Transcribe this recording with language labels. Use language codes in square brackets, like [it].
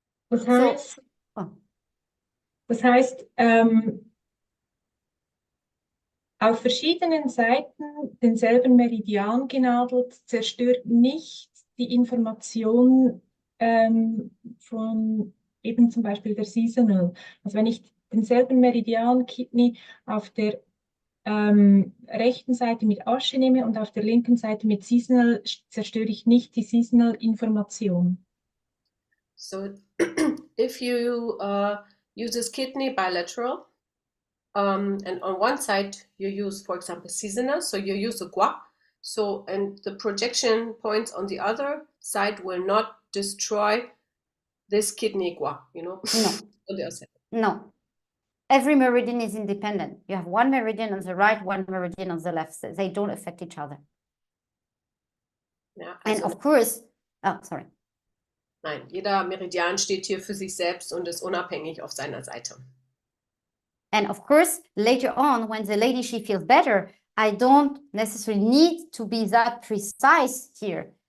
[de] Das heißt, auf verschiedenen Seiten denselben Meridian genadelt, zerstört nicht die Information von eben zum Beispiel der Seasonal. Also wenn ich denselben Meridian Kidney auf der rechten Seite mit Asche nehme und auf der linken Seite mit Seasonal, zerstöre ich nicht die Seasonal-Information. [en] So if you use this kidney bilateral, and on one side you use, for example, seasonal, so you use a gua, so and the projection points on the other side will not destroy this kidney gua, you know? No. No. Every meridian is independent. You have one meridian on the right, one meridian on the left. So they don't affect each other. [de] Ja, [en] and of course, sorry. [de] Nein, jeder Meridian steht hier für sich selbst und ist unabhängig auf seiner Seite. [en] And of course, later on, when the lady, she feels better, I don't necessarily need to be that precise here.